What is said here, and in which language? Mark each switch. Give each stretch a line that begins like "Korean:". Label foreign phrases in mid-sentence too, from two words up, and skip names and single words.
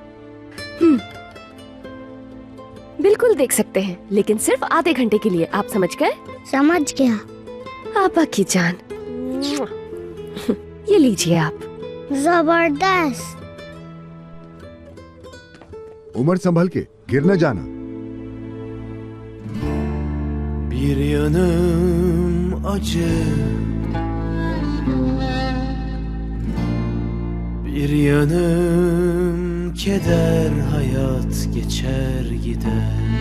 Hindi: बिल्कुल देख सकते हैं, लेकिन सिर्फ आधे घंटे के लिए। आप समझ गए? समझ गया। आपा की जान, ये लीजिए आप। जबरदस्त। उमर संभल के, गिर न जाना।
Turkish: Bir yanım acı, bir yanım keder hayat geçer gider.